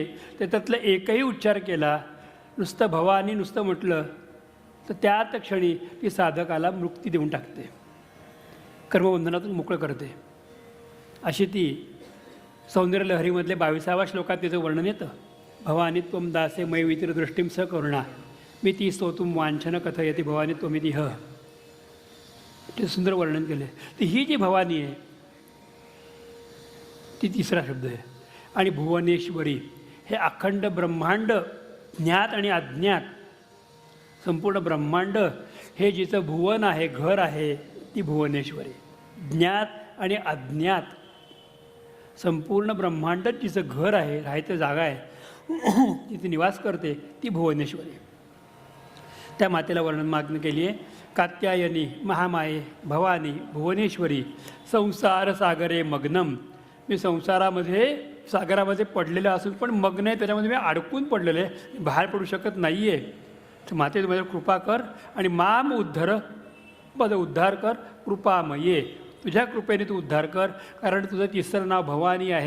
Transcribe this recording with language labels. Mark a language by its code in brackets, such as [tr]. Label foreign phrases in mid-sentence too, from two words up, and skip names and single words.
[mr] तर त्यातला एकही उच्चार केला, नुसतं भवानी नुसतं म्हटलं तर त्याच क्षणी ती साधकाला मुक्ती देऊन टाकते, कर्मबंधनातून मोकळं करते. अशी ती सौंदर्यलहरीमधले 22व्या श्लोकात तिचं वर्णन येतं. [sa] भवानी त्वम दासे मयि वितिर दृष्टीं स करुणा मी ती स्तोतुम वांछन कथयति भवानी त्वमिति ह. [mr] ते सुंदर वर्णन केले. ती ही जी भवानी आहे ती तिसरा शब्द आहे. आणि भुवनेश्वरी हे अखंड ब्रह्मांड, ज्ञात आणि अज्ञात संपूर्ण ब्रह्मांड हे जिचं भुवन आहे, घर आहे, ती भुवनेश्वरी. ज्ञात आणि अज्ञात संपूर्ण ब्रह्मांडच जिचं घर आहे, राहायचं जागा आहे, तिथे निवास करते, ती भुवनेश्वरी. त्या मातेला वर्णन मागणी केली आहे. [sa] कात्यायनी महामाये भवानी भुवनेश्वरी संसार सागरे मग्नम. [mr] मी संसारामध्ये सागरामध्ये पडलेलं असून पण मग्न आहे, त्याच्यामध्ये मी अडकून पडलेलं आहे, बाहेर पडू शकत नाही आहे. तर माते माझ्या कृपा कर आणि [sa] माम उद्धर, [mr] माझा उद्धार कर. कृपामये, तुझ्या कृपेने तू उद्धार कर. कारण तुझं तिसरं नाव भवानी आहे.